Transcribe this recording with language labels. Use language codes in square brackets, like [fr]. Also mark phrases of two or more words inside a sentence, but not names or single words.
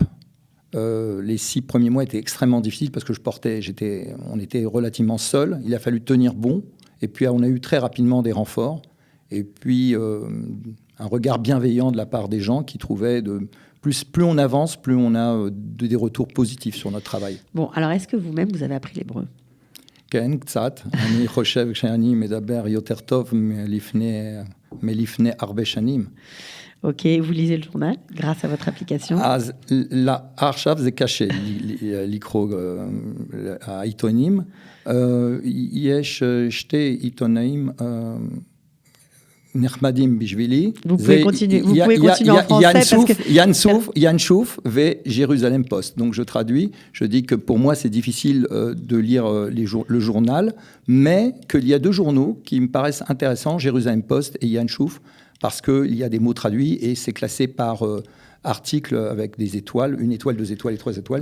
[fr] Les 6 premiers mois étaient extrêmement difficiles parce que on était relativement seuls. Il a fallu tenir bon. Et puis, on a eu très rapidement des renforts. Et puis, un regard bienveillant de la part des gens qui trouvaient plus on avance, plus on a des retours positifs sur notre travail. Bon, alors est-ce que vous-même, vous avez appris l'hébreu? [he] כן, קצת. אני חושב שאני מדבר יותר טוב מלפני הרבה שנים. [fr] Ok, vous lisez le journal grâce à votre application. [he] אז עכשיו זה קשה לקרוא העיתונים. יש 2 עיתונאים נחמדים בשבילי. [fr] Vous pouvez continuer en français parce que... Yann Chouf et Jérusalem Post. Donc je traduis, je dis que pour moi c'est difficile de lire le journal, mais qu'il y a 2 journaux qui me paraissent intéressants, Jérusalem Post et Yann Chouf, parce qu'il y a des mots traduits et c'est classé par article avec des étoiles, 1 étoile, 2 étoiles et 3 étoiles.